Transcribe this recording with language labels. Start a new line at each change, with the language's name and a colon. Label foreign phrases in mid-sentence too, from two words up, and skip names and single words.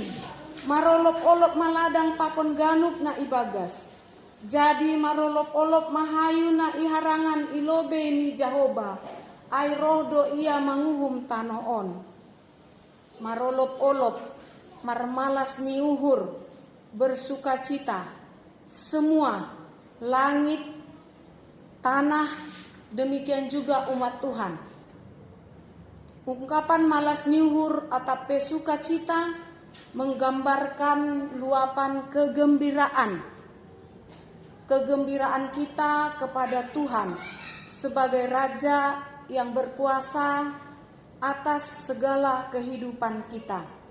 Batak Simalungun: Marolop-olop maladang pakon ganuk na ibagas. Jadi marolop-olop mahayu na iharangan ilobe ni Jahoba. Ai roh do ia manguhum tanoon. Marolop-olop marmalas ni uhur bersukacita.
Indonesian: Semua langit, tanah, demikian juga umat Tuhan. Ungkapan
Batak Simalungun: malas niuhur
Indonesian: atau sukacita menggambarkan luapan kegembiraan. Kegembiraan kita kepada Tuhan sebagai Raja yang berkuasa atas segala kehidupan kita.